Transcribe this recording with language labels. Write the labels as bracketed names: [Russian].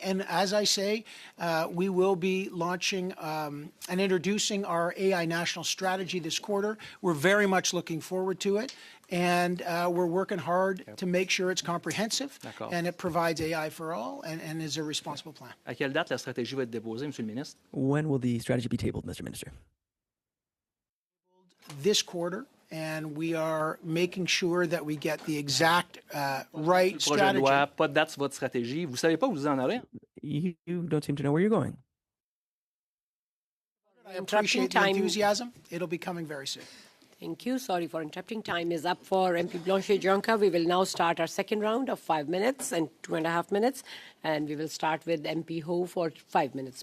[English] And as I say, we will be launching and introducing our AI national strategy this quarter. We're very much looking forward to it. And we're working hard to make sure it's comprehensive and it provides AI for all and is a responsible plan. [French] à quelle date la stratégie va être déposée, Monsieur le ministre? [English] When will the strategy be tabled, Mr. Minister? This quarter. And we are making sure that we get the exact right [French] Projet de [English] strategy. [French] loi, pas de date sur votre stratégie. Vous savez pas où vous en allez? [English] You don't seem to know where you're going. I appreciate the enthusiasm. It'll be coming very soon. Thank you. Sorry for interrupting. Time is up for MP Blanchet-Jonca. We will now start our second round of 5 minutes and 2.5 minutes. And we will start with MP Ho for 5 minutes.